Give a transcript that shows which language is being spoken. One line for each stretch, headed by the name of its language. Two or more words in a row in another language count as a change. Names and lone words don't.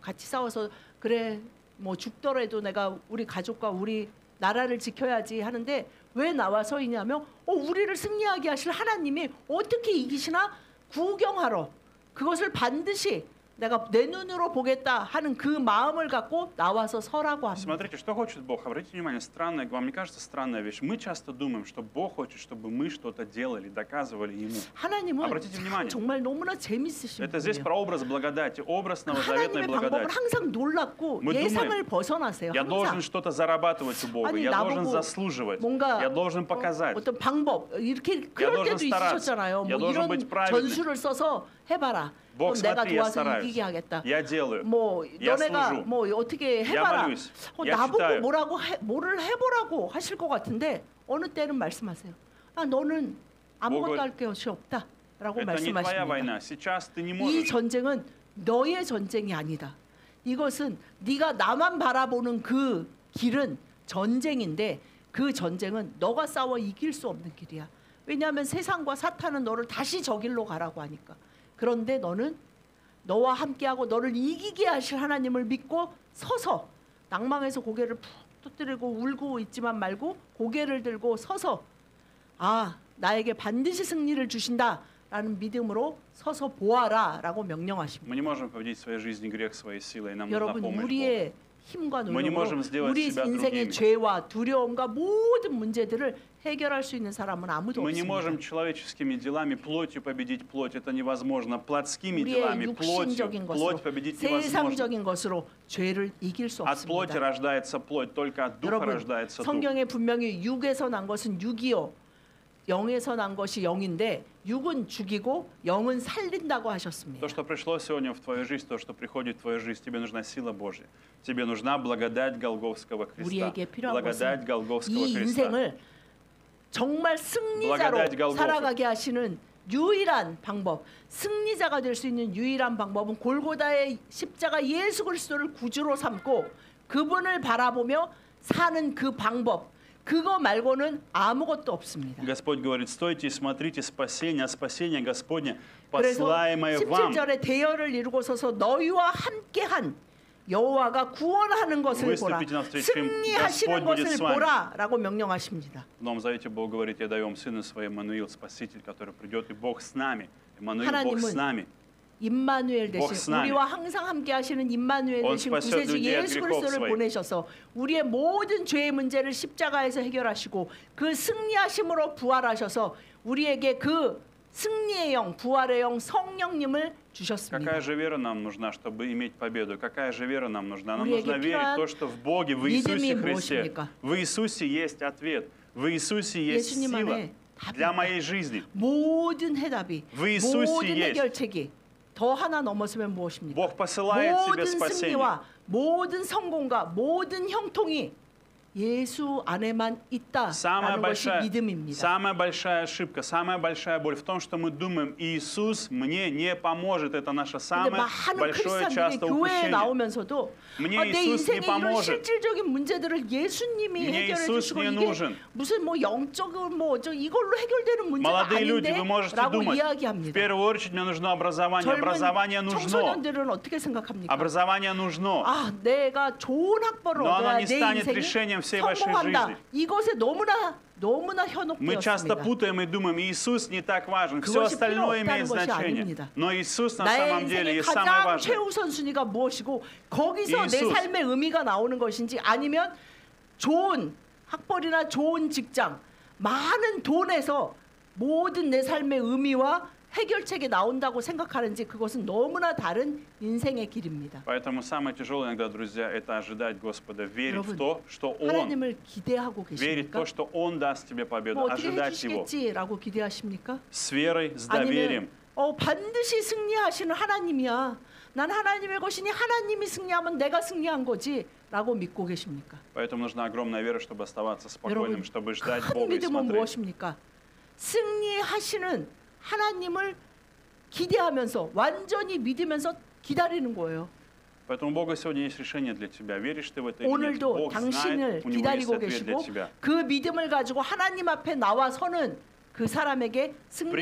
Korean: 같이 싸워서 그래 뭐 죽더라도 내가 우리 가족과 우리 나라를 지켜야지 하는데 왜 나와 서 있냐면 우리를 승리하게 하실 하나님이 어떻게 이기시나 구경하러 그것을 반드시 내가 내 눈으로 보겠다 하는 그 마음을 갖고 나와서 서라고 합니다.
Russian: Смотрите, что хочет Бог. Обратите внимание, странная, вам не кажется странная вещь? Мы часто думаем, что Бог хочет, чтобы мы что-то делали, доказывали Ему.
Korean: 하나님은
Russian: Обратите
Korean: 참
Russian: внимание.
Korean: 정말 너무나 재밌으신
Russian: Это здесь
Korean: 분이에요.
Russian: про образ благодати, образ новозаветной
Korean: 하나님의 방법은
Russian: благодати.
Korean: 항상 놀랍고
Russian: Мы
Korean: 예상을
Russian: думаем,
Korean: 벗어나세요.
Russian: Я должен
Korean: 항상.
Russian: что-то зарабатывать у Бога,
Korean: 아니,
Russian: я должен
Korean: 나보고
Russian: заслуживать,
Korean: 뭔가
Russian: я должен показать.
Korean: 어떤 방법 이렇게 그럴
Russian: должен
Korean: 때도
Russian: стараться.
Korean: 있으셨잖아요.
Russian: Я
Korean: 뭐
Russian: должен
Korean: 이런
Russian: быть праведным.
Korean: 전술을 써서 해봐라.
Russian: Бог,
Korean: 그럼 내가
Russian: смотри, я
Korean: 도와서
Russian: стараюсь,
Korean: 이기게 하겠다.
Russian: я делаю,
Korean: 뭐
Russian: я
Korean: 너네가
Russian: служу,
Korean: 뭐 어떻게
Russian: я
Korean: 해봐라.
Russian: молюсь, я
Korean: 나보고
Russian: читаю.
Korean: 뭐를 해보라고 하실 것 같은데 어느 때는 말씀하세요. 너는 아무것도 할 것이 없다라고
Russian: Это не твоя
Korean: 말씀하십니다.
Russian: война. Сейчас ты не
Korean: 이
Russian: можешь.
Korean: 전쟁은 너의 전쟁이 아니다. 이것은 네가 나만 바라보는 그 길은 전쟁인데 그 전쟁은 너가 싸워 이길 수 없는 길이야. 왜냐하면 세상과 사탄은 너를 다시 저 길로 가라고 하니까. 그런데 너는 너와 함께하고 너를 이기게 하실 하나님을 믿고 서서 낭망해서 고개를 푹 터뜨리고 울고 있지만 말고 고개를 들고 서서 나에게 반드시 승리를 주신다라는 믿음으로 서서 보아라라고 명령하십니다.
Russian: Мы не можем победить в своей жизни грех своей силой, нам нужна
Korean: 여러분
Russian: помощь Бога.
Korean: 우리의 힘과
Russian: Мы не можем
Korean: 노력으로
Russian: сделать
Korean: 우리
Russian: себя
Korean: 인생의
Russian: другими.
Korean: 죄와 두려움과 모든 문제들을 해결할 수 있는 사람은 아무도
Russian: Мы не
Korean: 없습니다.
Russian: можем человеческими делами, плотью победить плоть. Это невозможно. Плотскими
Korean: 우리의
Russian: делами,
Korean: 육신적인 것으로
Russian: плоть победить невозможно.
Korean: 세상적인 것으로 죄를 이길 수
Russian: От плоти
Korean: 없습니다.
Russian: рождается плоть, только от духа
Korean: 여러분
Russian: рождается дух.
Korean: 성경에 분명히 육에서 난 것은 육이요 영에서 난 것이 영인데 육은 죽이고 영은 살린다고 하셨습니다.
Russian: То, что пришло сегодня в твою жизнь, то, что приходит в твою жизнь, тебе нужна сила Божья. Тебе нужна благодать Голгофского креста.
Korean: 우리에게 필요한
Russian: Благодать
Korean: 것은
Russian: Голгофского
Korean: 이
Russian: креста.
Korean: 인생을 정말
Russian: Благодать
Korean: 승리자로
Russian: Голгофы.
Korean: 살아가게 하시는 유일한 방법, 승리자가 될 수 있는 유일한 방법은 골고다의 십자가 예수 그리스도를 구주로 삼고 그분을 바라보며 사는 그 방법, 그거 말고는 아무것도 없습니다.
Russian: Господь говорит, стойте и смотрите спасение, а спасение Господне,
Korean: 그래서
Russian: посылаемое вам.
Korean: 17절에 대열을 이루고 서서 너희와 함께한 여호와가 구원하는 것을 보라.
Russian: Выступите навстречу им,
Korean: 승리하시는
Russian: Господь будет
Korean: 것을
Russian: с вами.
Korean: 보라라고 명령하십니다.
Russian: В Новом Завете Бог говорит: я даю вам Сына Своего, Иммануил, Спаситель, который придет, и Бог с нами. Иммануил, Бог с нами.
Korean: 임마누엘
Russian: Бог
Korean: 대신
Russian: с нами.
Korean: 우리와 항상 함께 하시는 임마누엘
Russian: Он
Korean: 대신
Russian: спасет
Korean: 구세주
Russian: людей от
Korean: 예수
Russian: грехов
Korean: 그리스도를
Russian: своих.
Korean: 보내셔서 우리의 모든 죄의 문제를 십자가에서 해결하시고 그 승리하심으로 부활하셔서 우리에게 그 승리의 영, 부활의 영 성령님을 주셨습니다.
Russian: Какая же вера нам нужна, чтобы иметь победу? Какая же вера нам нужна? Нам
Korean: 우리에게
Russian: нужно верить в
Korean: 필요한
Russian: то, что в Боге, в Иисусе
Korean: 믿음이
Russian: Христе.
Korean: 무엇입니까?
Russian: В Иисусе есть ответ. В Иисусе есть
Korean: 예수님
Russian: сила
Korean: 안에 답이
Russian: для
Korean: 있다.
Russian: моей жизни.
Korean: 모든 해답이,
Russian: В Иисусе
Korean: 모든
Russian: есть.
Korean: 해결책이 더 하나 넘어서면 무엇입니까?
Russian: Бог посылает тебе
Korean: 모든
Russian: спасение.
Korean: 승리와 모든 성공과 모든 형통이 예수 안에만 있다라는 것이 믿음입니다.
Russian: Самая большая ошибка, самая большая боль в том, что мы думаем: Иисус мне не поможет. Это наше
Korean: 근데
Russian: самое
Korean: 많은
Russian: большое
Korean: 크리스찬들이
Russian: часто
Korean: 교회에
Russian: упущение.
Korean: 나오면서도
Russian: мне
Korean: 내
Russian: Иисус
Korean: 인생의
Russian: не
Korean: 이런
Russian: поможет.
Korean: 실질적인 문제들을 예수님이
Russian: мне
Korean: 해결해
Russian: Иисус
Korean: 주시고
Russian: не
Korean: 이게
Russian: нужен.
Korean: 무슨 뭐 영적으로 뭐저 이걸로 해결되는 문제가
Russian: Молодые люди, вы можете
Korean: 아닌데라고
Russian: думать: в
Korean: 이야기합니다.
Russian: первую очередь мне нужно образование.
Korean: 젊은
Russian: Образование нужно.
Korean: 청소년들은 어떻게 생각합니까?
Russian: Образование нужно.
Korean: 아, 내가 좋은 학벌을
Russian: Но оно
Korean: 얻어야
Russian: не
Korean: 내
Russian: станет
Korean: 인생이
Russian: решением всей вашей
Korean: 성공한다.
Russian: жизни.
Korean: 이것에 너무나
Russian: Мы часто
Korean: 현혹되었습니다.
Russian: путаем и думаем: Иисус не так важен, все
Korean: 그것이
Russian: остальное
Korean: 필요
Russian: имеет
Korean: 없다는 것이
Russian: значение.
Korean: 아닙니다.
Russian: Но Иисус на
Korean: 나의
Russian: самом деле
Korean: 인생의
Russian: есть самое
Korean: 가장
Russian: важное.
Korean: 최우선 순위가 무엇이고 거기서 내 예수. 삶의 의미가 나오는 것인지 아니면 좋은 학벌이나 좋은 직장, 많은 돈에서 모든 내 삶의 의미와 해결책이 나온다고 생각하는지 그것은 너무나 다른 인생의 길입니다.
Russian: Поэтому самое тяжелое иногда, друзья, это ожидать Господа, верить в
Korean: 여러분,
Russian: то, что Он,
Korean: 하나님을 기대하고
Russian: верить в
Korean: 계십니까?
Russian: то, что Он даст тебе победу,
Korean: 뭐 어떻게
Russian: ожидать Его
Korean: 해주시겠지라고 기대하십니까?
Russian: с верой, с доверием.
Korean: 아니면 반드시 승리하시는 하나님이야. 난 하나님의 것이니 하나님이 승리하면 내가 승리한 거지라고 믿고 계십니까?
Russian: Поэтому нужна огромная вера, чтобы оставаться спокойным,
Korean: 여러분,
Russian: чтобы ждать
Korean: 큰
Russian: Бога и
Korean: 믿음은
Russian: смотреть.
Korean: 무엇입니까? 승리하시는 하나님을 기대하면서 완전히 믿으면서 기다리는 거예요.
Russian: Поэтому у Бога сегодня есть решение для тебя. Веришь ты в это или нет?
Korean: 오늘도
Russian: Бог
Korean: 당신을
Russian: знает, у Него есть
Korean: 기다리고
Russian: ответ для
Korean: 계시고
Russian: тебя.
Korean: 그 믿음을 가지고 하나님 앞에 나와서는 그 사람에게 승리를